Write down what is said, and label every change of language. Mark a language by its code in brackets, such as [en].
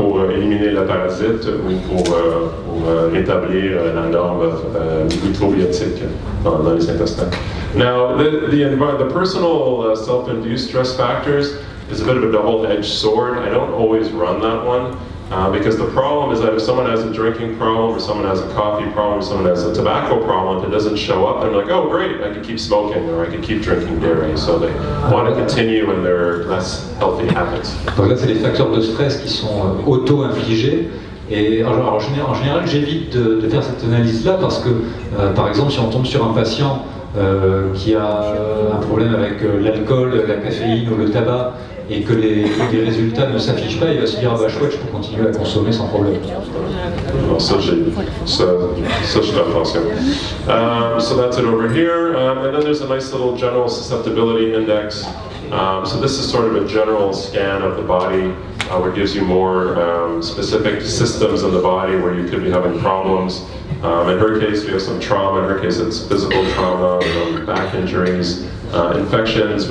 [fr] éliminer la parasite ou pour rétablir la norme microbiotique dans les intestins. [en] Now, the personal self-induced stress factors is a bit of a double-edged sword. I don't always run that one. Because the problem is that if someone has a drinking problem, or someone has a coffee problem, or someone has a tobacco problem, if it doesn't show up, they're like, oh great, I can keep smoking, or I can keep drinking dairy. So they want to continue in their less healthy habits. [fr] Donc là, c'est les facteurs de stress qui sont auto-infligés. Et en général, j'évite de faire cette analyse-là parce que, par exemple, si on tombe sur un patient qui a un problème avec l'alcool, la caféine ou le tabac, et que les résultats ne s'affichent pas, il va se dire ah bah chouette, je peux continuer à consommer sans problème. Bon, ça je fais attention. [en] So that's it over here, and then there's a nice little general susceptibility index. So this is sort of a general scan of the body, where it gives you more specific systems in the body where you could be having problems. In her case, we have some trauma. In her case, it's physical trauma, back injuries, infections.